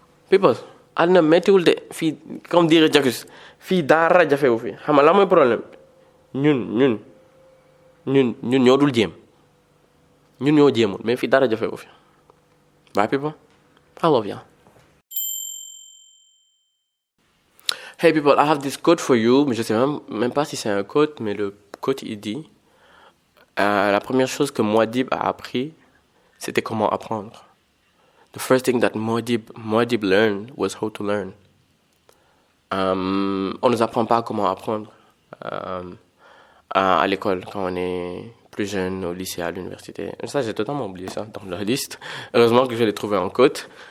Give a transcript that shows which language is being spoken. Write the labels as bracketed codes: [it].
[wo] people àdduna méttiwul de fii [fr] comme dirait Jacques [wo] fii dara jafewu fi xam nga la mooy problème ñun ñoo dul jéem ñun ñoo jéemul mais fii dara jafewu fi [en] bye people I love you. Hey people, I have this quote for you, [fr] mais je sais même pas si c'est un quote, mais le quote il dit la première chose que Mouadib a appris, c'était comment apprendre. [en] The first thing that Mouadib learned was how to learn. [fr] On nous apprend pas comment apprendre à l'école quand on est plus jeune, au lycée, à l'université. Ça, j'ai totalement oublié ça dans la liste. Heureusement que je l'ai trouvé en quote.